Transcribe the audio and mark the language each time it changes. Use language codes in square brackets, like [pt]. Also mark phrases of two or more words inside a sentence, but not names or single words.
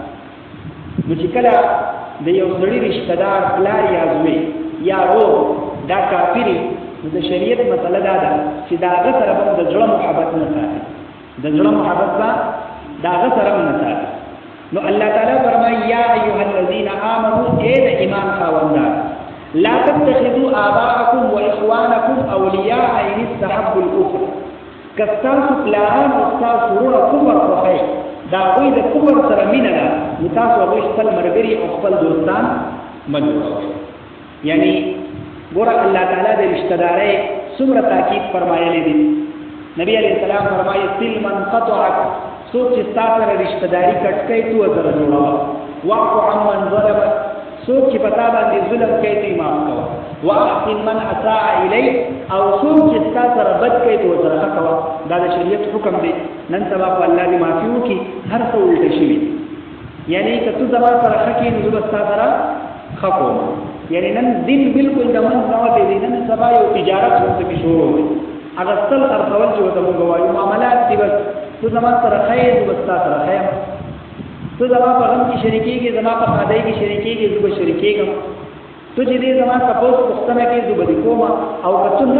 [ps] نو چې کله د یو سړي رشتہ دار پلار یا زوی یا ورور دا کافری نو د شریعت مسله دا ده چې دا هغه سره د زړه محبت نه ساتي د زړه محبت دا هغه سره نه ساتي نو الله تعالی فرمایي [ar] یا ایها الذین آمنوا [ps] اے د ایمان خاوندان [ar] لا تتخذوا آباءكم واخوانكم اولیاء ان استحبوا الكفر [ps] کستاسو پلاران او تاسو ورونه کفر خوښي دا وی د کفر سره مینه ده نو تاسو هغوی خپل ملګري او خپل دوستان مه جوړوئ یعنی ګوره الله تعالی د رشتہ دارۍ څومره تاکید فرمایلی دی نبی علیہ السلام فرمایي [ar] صل من قطعک [ps] څوک چې ستا سره رشتہ داري کټ کوي تو ورسره جوړوه [ar] واعف عمن ظلمک [ps] څوک چې په تا باندې ظلم کوي ته یې معاف کوه [ar] واحسن من اساء الیک [ps] او څوک چې ستا سره بد کوي ته ورسره ښه کوه دا د شریعت حکم دی نن سبا خو الله دې معافي وکړي هر څه الټه شوي یعنی که تو زما سره ښه کړې نو زه به ستا سره ښه کوم یعنی نن دین بالکل د منځ نه وتې دی نن سبا یو تجارت ورته کې شروع دی اغستل خرڅول چې ورته موږ وایو معاملات دي بس تو زما سره ښه یې زه به ستا سره ښه یم تو زما په غم کې شریکېږي زما په ښادۍ کې شریکېږي زه به شریکېږم تو چې دې زما تپوس پوښتنه کوي زه به دې کوم او که څه نه